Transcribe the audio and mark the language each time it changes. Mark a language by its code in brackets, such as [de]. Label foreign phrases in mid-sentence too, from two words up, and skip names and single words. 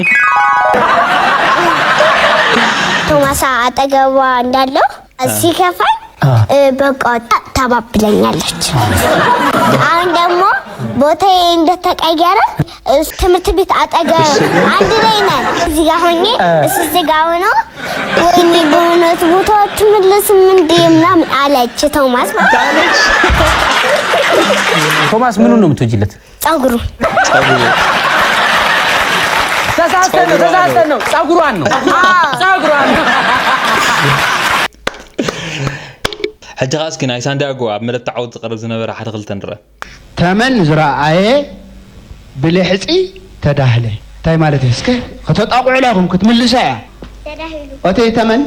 [am] ቶማስ አጠገቧ እንዳለው ሲከፋኝ በቃ ታባብለኛለች። አሁን ደግሞ ቦታዬ እንደተቀየረ ትምህርት ቤት አጠገብ አንድ ላይ ነን። እዚህ ጋር ሆኜ እዚህ ጋር ሆኖ ወይኔ በእውነት ቦታዎቹ መለስም እንደ ምናምን አለች ቶማስ ማለት። ቶማስ ምኑን ነው የምትወጂለት? ፀጉሩ ተሳስተን ነው ፀጉሯን ነው ፀጉሯን ነው። [ti] ሕጂ ኻስኪ ናይ ሳንዲያጎ ኣብ መደብ ተዓወት ዝቐርብ ዝነበረ ሓደ ክልተ ንርአ ተመን ዝረአየ ብልሕፂ ተዳህለ እንታይ ማለት እዩ? እስከ ከተጣቁዑ ኢኹም ክትምልሳ እያ ተዳህሉ እተይ ተመን